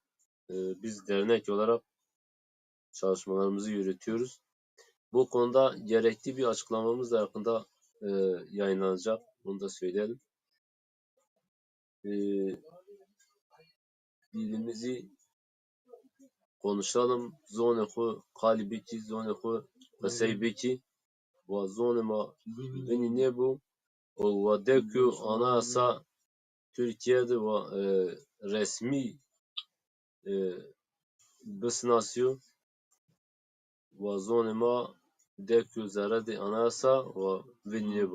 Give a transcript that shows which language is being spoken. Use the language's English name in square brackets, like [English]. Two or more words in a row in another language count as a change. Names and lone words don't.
[Turkish] Biz dernek olarak çalışmalarımızı yürütüyoruz. Bu konuda gerekli bir açıklamamız da yakında yayınlanacak. Onu da söyleyelim. Dilimizi konuşalım. [Zaza] Zone xwe kalî bikî, zone xwe qesey bikî. Wa zonê ma vinî nebû û wa de ku anayasa Türkiye'de wa resmî bisnasiyo wa zonê ma de ku zeredê anayasa wa vinî nebû.